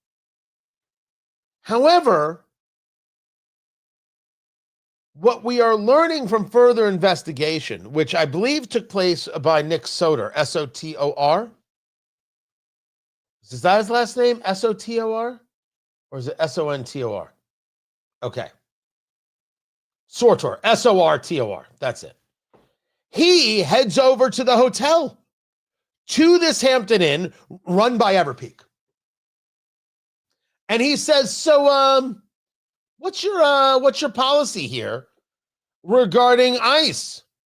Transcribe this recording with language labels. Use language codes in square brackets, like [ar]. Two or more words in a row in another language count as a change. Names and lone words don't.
[en] However, what we are learning from further investigation, which I believe took place by Nick Sotor, S-O-T-O-R. Is that his last name, S-O-T-O-R? Or is it S-O-N-T-O-R? Okay. Sortor, S-O-R-T-O-R. That's it. He heads over to the hotel, to this Hampton Inn run by Everpeak. And he says, so what's your policy here regarding ICE?